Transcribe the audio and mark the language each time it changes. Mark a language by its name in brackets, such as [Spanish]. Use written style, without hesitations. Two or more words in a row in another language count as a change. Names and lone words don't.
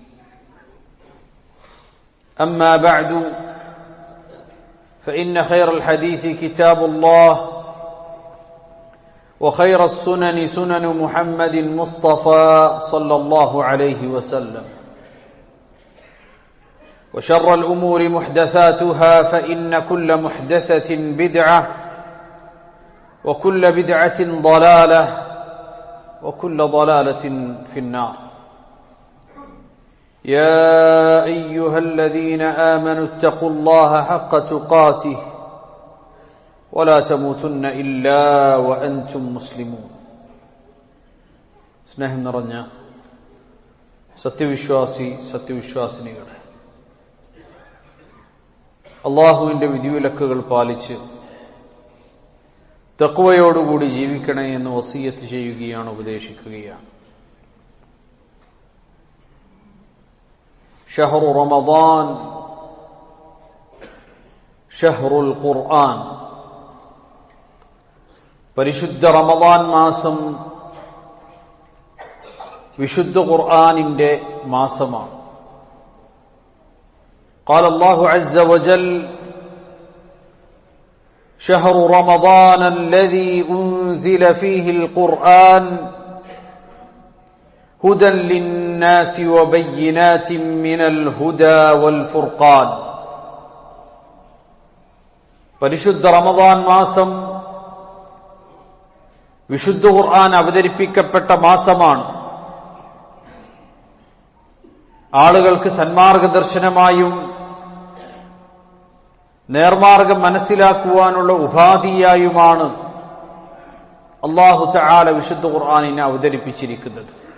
[Arabic] أما بعد، فإن خير الحديث كتاب الله، وخير السنن سنن محمد المصطفى صلى الله عليه وسلم، وشر الأمور محدثاتها، فإن كل محدثة بدعة وكل بدعة ضلالة وكل ضلالة في النار. يا أيها الذين آمنوا اتقوا الله حق تقاته ولا تموتن إلا وأنتم مسلمون. [Malayalam] സ്നേഹം നിറഞ്ഞ സത്യവിശ്വാസിനികളെ, അള്ളാഹുവിന്റെ വിധിവിലക്കുകൾ പാലിച്ച് തഖ്വയോടുകൂടി ജീവിക്കണേ എന്ന് വസിയത്ത് ചെയ്യുകയാണ്, ഉപദേശിക്കുകയാണ്. [Arabic] شهر رمضان شهر القرآن. [Malayalam] പരിശുദ്ധ റമദാൻ മാസം വിശുദ്ധ ഖുർആനിന്റെ മാസമാണ്. [Arabic] قال الله عز وجل شهر رمضان الذي أنزل فيه القرآن هدى للناس وبينات من الهدى والفرقان. [Malayalam] പരിശുദ്ധ റമദാൻ മാസം വിശുദ്ധ ഖുർആൻ അവതരിപ്പിക്കപ്പെട്ട മാസമാണ്. ആളുകൾക്ക് സന്മാർഗദർശനമായും നേർമാർഗം മനസ്സിലാക്കുവാനുള്ള ഉപാധിയായുമാണ് [Arabic] الله تعالى [Malayalam] വിശുദ്ധ ഖുർആനിനെ അവതരിപ്പിച്ചിരിക്കുന്നത്.